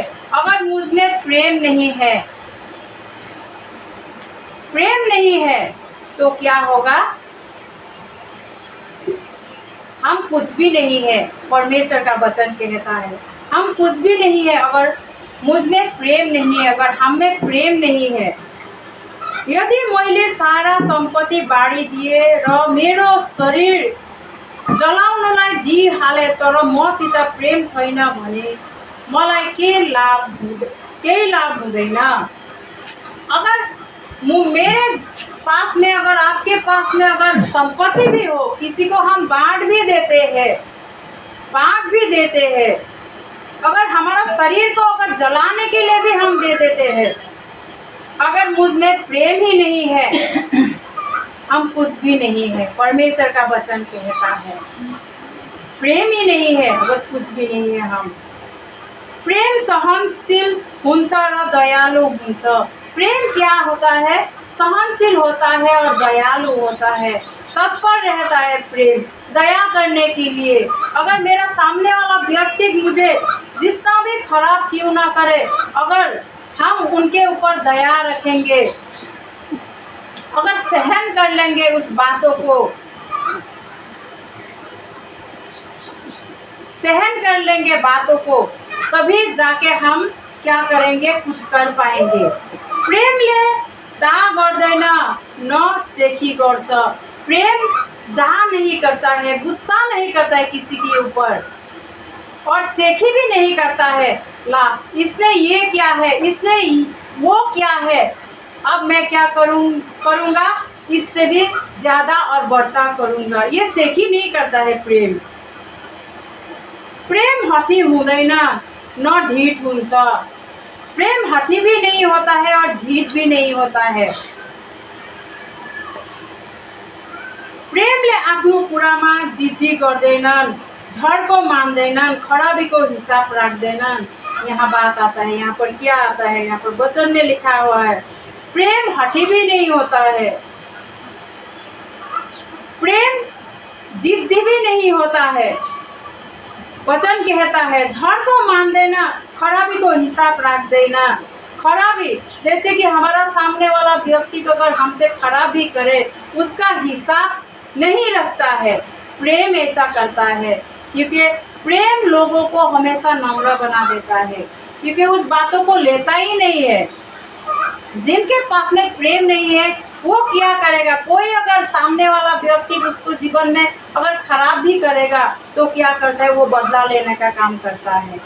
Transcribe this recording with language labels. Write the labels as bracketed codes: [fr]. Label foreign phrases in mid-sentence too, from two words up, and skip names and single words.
[hi] अगर मुझ में प्रेम नहीं है तो क्या होगा? हम कुछ भी नहीं है। परमेश्वर का वचन कहता है हम कुछ भी नहीं है अगर मुझ में प्रेम नहीं है, अगर हम में प्रेम नहीं है। [ne] यदि मैले सारा सम्पत्ति बाँडिदिए र मेरो शरीर जलाउनलाई दिइहाले तर मसित प्रेम छैन भने मलाई केही लाभ हुँदैन। [hi] अगर मेरे पास में, अगर आपके पास में अगर संपत्ति भी हो, किसी को हम बांट भी देते हैं, अगर हमारा शरीर को अगर जलाने के लिए भी हम दे देते हैं, अगर मुझ में प्रेम ही नहीं है हम कुछ भी नहीं है। परमेश्वर का वचन कहता है प्रेम ही नहीं है, अगर कुछ भी नहीं है हम, [ne] प्रेम सहनशील हुन्छ र दयालु हुन्छ। [hi] प्रेम क्या होता है? सहनशील होता है और दयालु होता है, तत्पर रहता है प्रेम दया करने के लिए। अगर मेरा सामने वाला व्यक्ति मुझे जितना भी खराब क्यों ना करे, अगर हम उनके ऊपर दया रखेंगे, अगर सहन कर लेंगे उस बातों को, सहन कर लेंगे बातों को, तभी जाके हम क्या करेंगे, कुछ कर पाएंगे। [ne] प्रेमले दा गर्दैन न सेखी गर्छ। [hi] प्रेम दा नहीं करता है, गुस्सा नहीं करता है किसी के ऊपर, और सेखी भी नहीं करता है। ला इसने ये क्या है, इसने वो क्या है, अब मैं क्या करूँगा, इससे भी ज़्यादा और बढ़ता करूँगा। ये सेखी नहीं करता है प्रेम। [ne] प्रेम हठी हुँदैन न ढीठ हुन्छ। [hi] प्रेम हठी भी नहीं होता है और ढीठ भी नहीं होता है। [ne] प्रेमले आफ्नो कुरामा जिद्दी गर्दैनन्, झड्को मान्दैनन्, खराबीको हिसाब राख्दैनन्। [hi] यहाँ बात आता है, यहाँ पर क्या आता है, यहाँ पर वचन में लिखा हुआ है प्रेम हठी भी नहीं होता है, प्रेम जिद्दी भी नहीं होता है। वचन कहता है [ne] झड्को मान्दैन, खराबी को हिसाब राख्दैन। [hi] खराबी जैसे कि हमारा सामने वाला व्यक्ति को अगर हमसे खराब भी करे, उसका हिसाब नहीं रखता है। प्रेम ऐसा करता है, क्योंकि प्रेम लोगों को हमेशा नम्र बना देता है, क्योंकि उस बातों को लेता ही नहीं है। जिनके पास में प्रेम नहीं है वो क्या करेगा, कोई अगर सामने वाला व्यक्ति उसको जीवन में अगर खराब भी करेगा तो क्या करता है, वो बदला लेने का काम करता है।